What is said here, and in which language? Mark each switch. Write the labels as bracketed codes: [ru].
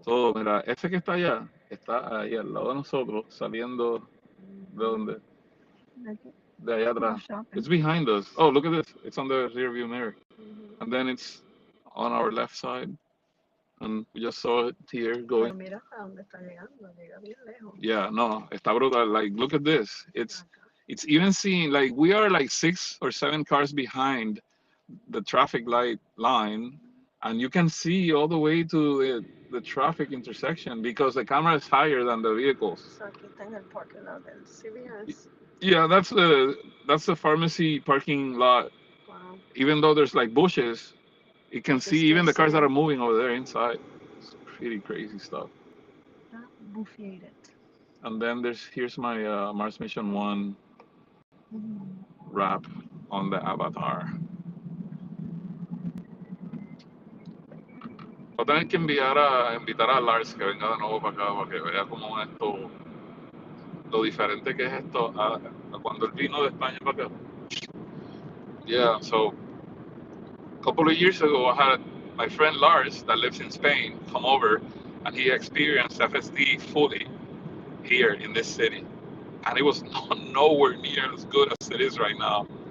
[es] Todo, mira, ese que está allá, está ahí al lado de nosotros, saliendo de donde, de allá atrás. [en] It's behind us. Oh, look at this. It's on the rear view mirror. And then it's on our left side. And we just saw it here going. [es] Pero mira hasta dónde está llegando, llega bien lejos. [en] Yeah, [es] no, está brutal. [en] Like, look at this. It's even seeing, like, we are like 6 or 7 cars behind the traffic light line, and you can see all the way to the traffic intersection because the camera is higher than the vehicles. [es] So aquí está en el parking lot del CVS. [en] Yeah, that's the pharmacy parking lot. Wow. Even though there's like bushes, you can see even the cars that are moving over there inside. It's pretty crazy stuff. Buffeted. And then here's my Mars Mission 1 wrap on the avatar. [es] Voy a tener que invitar a Lars que venga de nuevo para acá para que vea cómo esto, lo diferente que es esto a cuando él vino de España para acá. [en] Yeah, so a couple of years ago I had my friend Lars that lives in Spain come over and he experienced FSD fully here in this city. And it was nowhere near as good as it is right now.